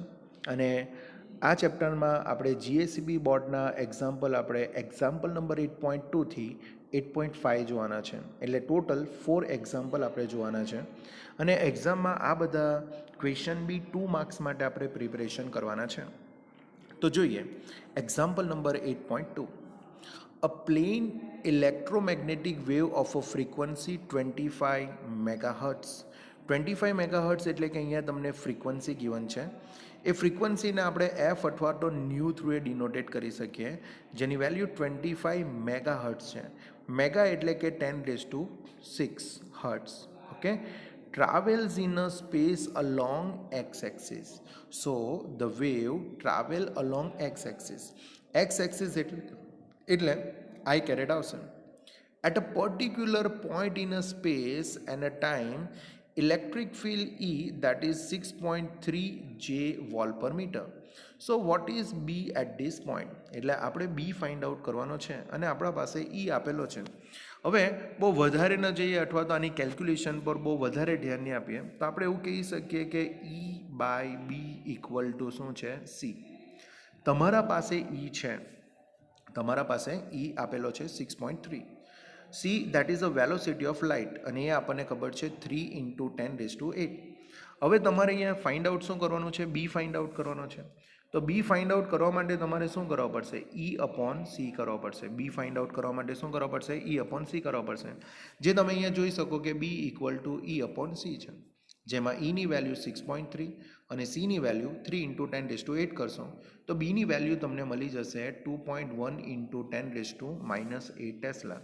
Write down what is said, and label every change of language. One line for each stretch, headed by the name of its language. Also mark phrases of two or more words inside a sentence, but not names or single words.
Gujarati: અને આ ચેપ્ટરમાં આપણે જીએસીબી બોર્ડના આપણે
English: example number
Gujarati: 8.2થી 8.5 જોવાના છે. એટલે ટોટલ 4 એક્ઝામ્પલ આપણે જોવાના છે. અને એક્ઝામમાં આ બધા ક્વેશ્ચન બી 2 માર્ક્સ માટે આપણે પ્રિપેરેશન કરવાના છે. તો જોઈએ
English: example number
Gujarati: 8.2.
English: A plane electromagnetic wave of a frequency 25 megahertz.
Gujarati: 25 megahertz એટલે કે અહીંયા તમને ફ્રીક્વન્સી given છે. એ ફ્રીક્વન્સીને આપણે એફ અથવા તો ન્યૂ થ્રુ એ ડિનોટેટ કરી શકીએ, જેની વેલ્યુ 25 મેગાહર્ટ્સ છે. મેગા એટલે કે 10⁶ હર્ટ્સ. ઓકે,
English: travels in a space along x-axis. So the wave travel along x-axis.
Gujarati: X-axis એટલે
English: I carried
Gujarati: આવશે.
English: At a particular point in a space and a time, electric field E, that is 6.3 J Vol per meter. So what is B at this point?
Gujarati: એટલે આપણે B
English: find out
Gujarati: કરવાનો છે અને આપણા પાસે E આપેલો છે. હવે બહુ વધારે ન જઈએ અથવા તો આની કેલ્ક્યુલેશન પર બહુ વધારે ધ્યાન નહીં આપીએ તો આપણે એવું કહી શકીએ કે E/B
English: equal to
Gujarati: શું છે? C. તમારા પાસે E છે, તમારા પાસે E આપેલો છે 6.3.
English: C that is a velocity of light
Gujarati: અને એ આપણને ખબર છે
English: 3 × 10⁸.
Gujarati: હવે તમારે અહીંયા
English: find out
Gujarati: શું કરવાનું છે? B
English: find out
Gujarati: કરવાનો છે. તો B
English: find out
Gujarati: કરવા માટે તમારે શું કરવા પડશે? E/C કરવા પડશે. B
English: find out
Gujarati: કરવા માટે શું કરવા પડશે? E/C કરવા પડશે. જે તમે અહીંયા જોઈ શકો કે B
English: equal to
Gujarati: E/C છે, જેમાં Eની વેલ્યુ 6.3 અને Cની વેલ્યુ 3 × 10⁸ કરશો તો Bની વેલ્યુ તમને મળી જશે 2.1 × 10⁻8 ટેસ્લા.